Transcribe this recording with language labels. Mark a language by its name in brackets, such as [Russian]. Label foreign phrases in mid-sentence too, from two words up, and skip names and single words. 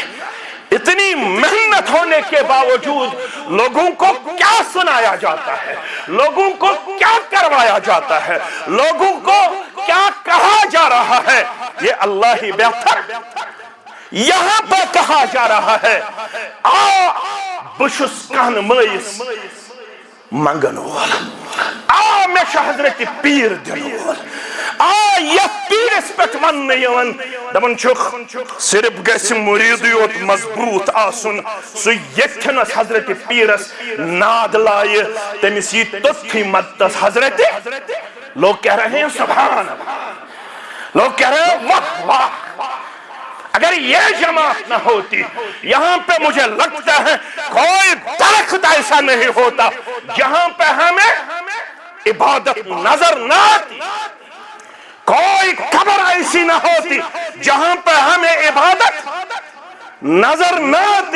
[Urdu] اتنی محنت ہونے کے باوجود لوگوں کو کیا سنایا جاتا ہے، لوگوں کو کیا کروایا جاتا ہے، لوگوں کو کیا کہا جا رہا ہے، یہ اللہ ہی بہتر. یہاں پہ کہا جا رہا ہے [Kashmiri] بشس کہن مئیس منگن وول، میں حضرت پیر دن وول. یہ پیرس پہ ون یون دپان چھک صرف گژھِ مرید یوت مضبوط آسن، سُہ یتھنس حضرت پیرس ناد لائے تمس یہ توتھی مدتس حضرت. [Urdu] لوگ کہہ رہے ہیں سبحان اللہ، لوگ کہہ رہے ہیں واہ واہ. اگر یہ جماعت نہ ہوتی یہاں پہ مجھے لگتا ہے کوئی درخت ایسا نہیں ہوتا جہاں پہ ہمیں عبادت نظر نہ آتی، کوئی قبر ایسی نہ ہوتی جہاں پہ ہمیں عبادت نظر نہ آتی.